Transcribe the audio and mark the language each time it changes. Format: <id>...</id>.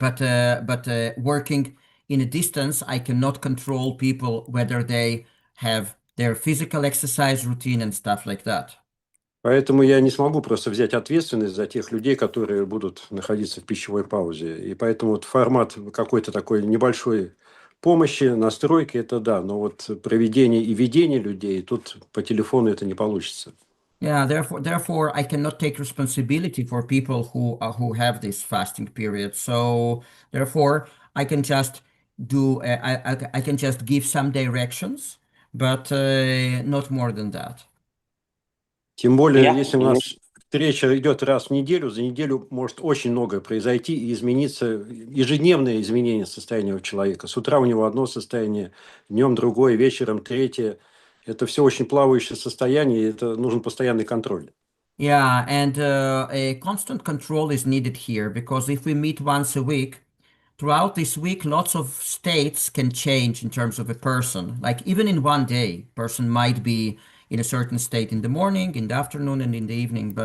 <en>but working in a distance, I cannot control people whether they have their physical exercise routine and stuff like that.</en> <ru>Поэтому я не смогу просто взять ответственность за тех людей, которые будут находиться в пищевой паузе. И поэтому вот формат какой-то такой небольшой помощи, настройки, это да. Но вот проведение и ведение людей, тут по телефону это не получится.</ru> <en>Yeah, therefore, I cannot take responsibility for people who have this fasting period. So therefore, I can just I can just give some directions, but not more than that.</en> <ru>Тем более,</ru> <en>Yeah.</en> <ru>если у нас встреча идет раз в неделю, за неделю может очень многое произойти и измениться, ежедневное изменение состояния у человека. С утра у него одно состояние, днем другое, вечером третье. Это все очень плавающее состояние, и это нужен постоянный контроль.</ru> <en>Yeah, and a constant control is needed here because if we meet once a week, throughout this week, lots of states can change in terms of a person. Like even in one day, person might be in a certain state in the morning, in the afternoon, and in the evening.</en>